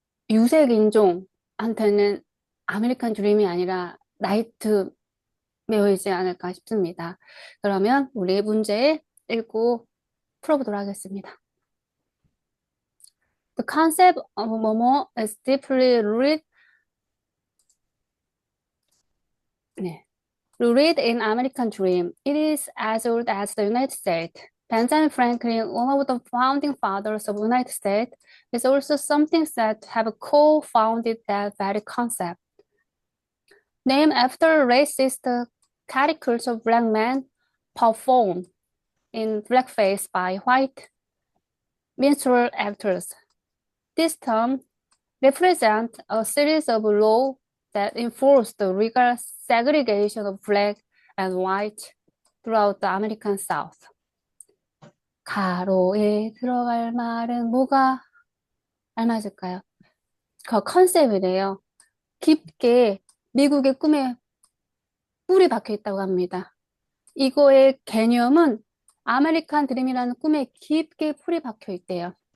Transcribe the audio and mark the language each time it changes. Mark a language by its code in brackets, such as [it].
[ko] 유색인종한테는 아메리칸 드림이 아니라 나이트메어이지 않을까 싶습니다. 그러면 우리 문제 읽고 풀어보도록 하겠습니다. [en] The concept of [ko] 뭐뭐 [en] is deeply rooted, [ko] 네. [en] Rooted in American dream. It is as old as the United States. Benjamin Franklin, one of the founding fathers of the United States, is also something said to have co-founded that very concept. Named after racist caricatures of black men performed in blackface by white minstrel actors. This term represents a series of laws that enforce the legal segregation of black and white throughout the American South. [ko] 가로에 들어갈 말은 뭐가 알맞을까요? 그 컨셉이래요. 깊게 미국의 꿈에 뿔이 박혀 있다고 합니다. 이거의 개념은 아메리칸 드림이라는 꿈에 깊게 풀이 박혀 있대요.